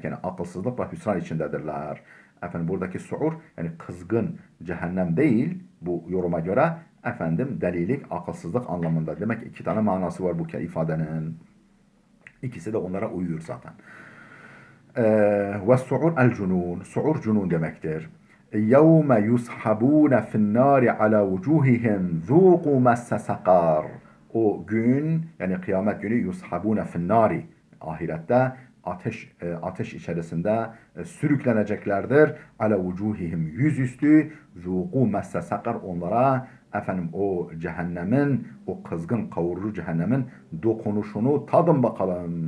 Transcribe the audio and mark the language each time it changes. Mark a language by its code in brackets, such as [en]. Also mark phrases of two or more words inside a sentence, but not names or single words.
[tr] Yani akılsızlık ve hüsran içindedirler. Buradaki su'ur yani kızgın cehennem değil bu yoruma göre delilik, akılsızlık anlamında. Demek iki tane manası var bu ifadenin. İkisi de onlara uyuyor zaten. [ar] والسعر الجنون. سعر جنون demektir. يَوْمَ يُسْحَبُونَ فِي النَّارِ عَلَى وُجُوهِهِمْ ذُوقُوا مَسَّ سَقَرْ. [tr] O gün yani kıyamet günü [ar] يسحبون في النار [tr] ahirette ateş içerisinde sürükleneceklerdir. [ar] على وجوههم [tr] yüzüstü [ar] ذوقوا مس سقر [tr] onlara o cehennemin o kızgın kavurucu cehennemin dokunuşunu tadın bakalım.